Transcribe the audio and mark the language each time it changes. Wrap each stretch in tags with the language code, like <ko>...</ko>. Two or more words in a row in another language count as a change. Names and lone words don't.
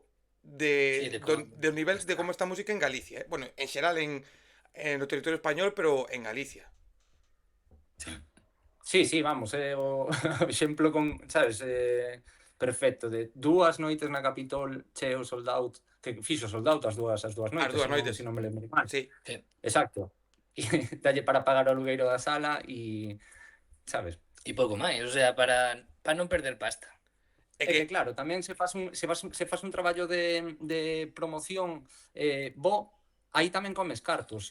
<gl>Sí,</gl> <es>dos niveles</es> <gl>de como está a música en Galicia. Bueno, en xeral no territorio español, pero en Galicia. Sí, sí, vamos, o exemplo con, sabes, perfecto, de dúas noites na Capitol cheo</gl> <en>sold out,</en> <gl>que fixo</gl> <en>sold out</en> <gl>as dúas noites, dúas noites. se non me lembro mal. Sí. Exacto. E dalle para pagar o alugueiro da sala e, sabes? E pouco máis,</gl> <es>o sea,</es> <gl>para non perder pasta. É É que que, claro, tamén se faz un traballo de promoción bo, aí tamén comes cartos.</gl>